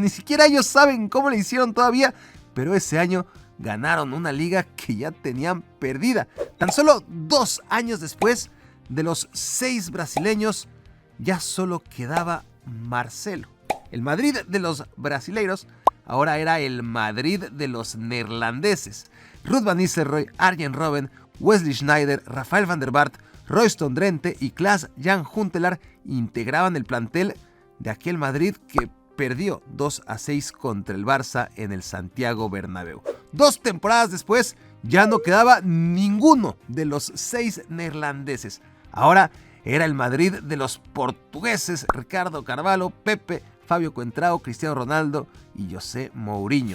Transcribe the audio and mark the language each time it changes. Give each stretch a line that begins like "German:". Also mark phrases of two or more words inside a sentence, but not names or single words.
Spanish: Ni siquiera ellos saben cómo le hicieron todavía, pero ese año ganaron una liga que ya tenían perdida. Tan solo 2 años después, de los 6 brasileños, ya solo quedaba Marcelo. El Madrid de los brasileiros ahora era el Madrid de los neerlandeses. Ruud van Nistelrooy, Arjen Robben, Wesley Sneijder, Rafael van der Vaart, Royston Drenthe y Klaas-Jan Huntelaar integraban el plantel de aquel Madrid que perdió 2-6 contra el Barça en el Santiago Bernabéu. 2 temporadas después, ya no quedaba ninguno de los 6 neerlandeses. Ahora era el Madrid de los portugueses, Ricardo Carvalho, Pepe, Fabio Contrao, Cristiano Ronaldo y José Mourinho.